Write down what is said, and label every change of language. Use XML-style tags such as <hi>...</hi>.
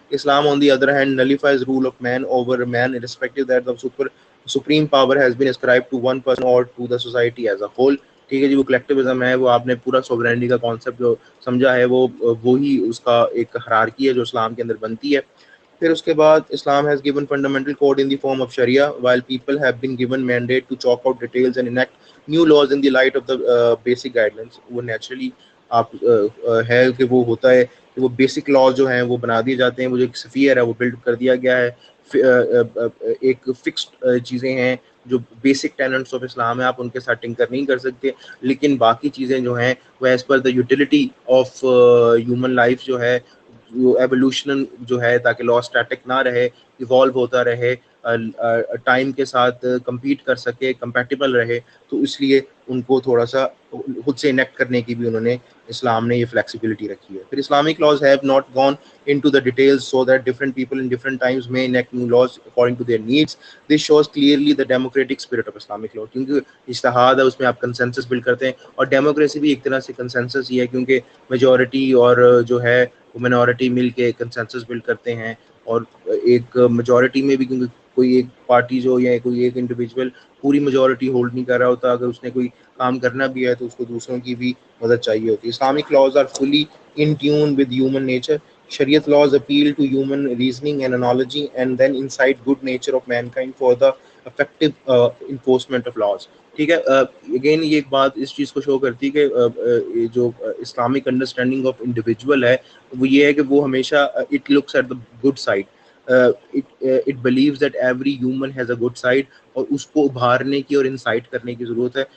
<en>Islam on the other hand nullifies rule of man over man, irrespective that the supreme power has been ascribed to one person or to the society as a whole.</en> <ur>ٹھیک ہے جی. وہ collectivism ہے, وہ آپ نے پورا sovereignty کا concept جو سمجھا ہے وہ وہی اس کا ایک ہرارکی ہے جو اسلام کے اندر بنتی ہے. پھر اس کے بعد اسلام</ur> <en>has given fundamental code in the form of Sharia, while people have been given mandate to chalk out details and enact new laws in the light of the basic guidelines.</en> <ur>وہ naturally آپ ہے کہ وہ ہوتا ہے کہ وہ basic laws جو ہیں وہ بنا دیے جاتے ہیں, وہ جو ایک سفیر ہے وہ بلڈ کر دیا گیا ہے, ایک فکسڈ چیزیں ہیں جو بیسک ٹیننٹس آف اسلام ہے, آپ ان کے ساتھ ٹنکر نہیں کر سکتے. لیکن باقی چیزیں جو ہیں وہ</ur> <en>as per the utility of human life</en> <ur>جو ہے, ایوولوشن جو ہے, تاکہ لا اسٹیٹک نہ رہے, ایوالو ہوتا رہے, ٹائم کے ساتھ کمپیٹ کر سکے, کمپیٹیبل رہے, تو اس لیے ان کو تھوڑا سا خود سے انیکٹ کرنے کی بھی انہوں نے اسلام نے یہ فلیکسیبلٹی رکھی ہے. پھر</ur> <en>Islamic laws have not gone into the details so that different people in different times may enact new laws according to their needs. This shows clearly the democratic spirit of Islamic law.</en> <ur>کیونکہ اجتہاد ہے, اس میں آپ consensus blood کرتے ہیں, اور democracy بھی ایک طرح سے کنسنسس ہی ہے, کیونکہ میجورٹی اور جو ہے وہ منورٹی مل کے کنسنسس بلڈ کرتے ہیں. اور ایک میجورٹی میں بھی کیونکہ کوئی ایک پارٹی جو یا کوئی ایک انڈیویجول پوری میجورٹی ہولڈ نہیں کر رہا ہوتا, اگر اس نے کوئی کام کرنا بھی ہے تو اس کو دوسروں کی بھی مدد چاہیے ہوتی ہے.</ur> <en>Islamic laws are fully in tune with human nature. Shariat laws appeal to human reasoning and analogy and then incite good nature of mankind for the effective enforcement of laws.</en> <ur>ٹھیک ہے. اگین یہ ایک بات اس چیز کو شو کرتی ہے کہ جو اسلامک انڈرسٹینڈنگ آف انڈیویجول ہے وہ یہ ہے کہ وہ ہمیشہ</ur> <en>it looks at the good side, it believes that every human has a good side,</en> <ur>اور اس کو ابھارنے کی اور انسائٹ کرنے کی ضرورت ہے.</ur>